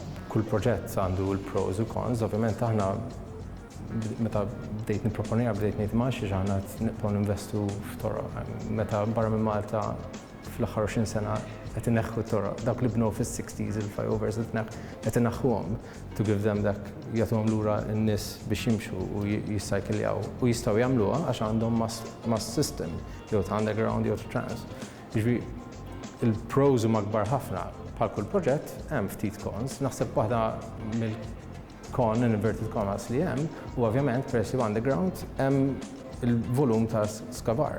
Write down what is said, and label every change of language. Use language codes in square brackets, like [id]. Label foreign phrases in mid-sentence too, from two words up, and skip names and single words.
[mt] Kull proġett għandu l-pros u cons, ovvjament aħna meta bdejt nipproponija bdejt ngħid ma xi aħna nibqgħu ninvestu f'toroq. Meta barra minn Malta fl-aħħar 20 sena qed inneħħu t-toroq. Dawk li bnew fis-60s il-flyovers qed inneħħuhom [en] to give them [mt] dak jagħtuhom lura n-nies biex jimxu u jissajkiljaw u jistgħu jagħmluha għax għandhom [en] mass system [mt] jew ta' underground jew ta' trans. Jiġri il-pros huma kbar ħafna bħal kull proġett hemm ftit cons. Naħseb waħda mill-con [en] inverted commas [mt] li hemm u ovvjament peress li underground hemm il-volum ta' skavar.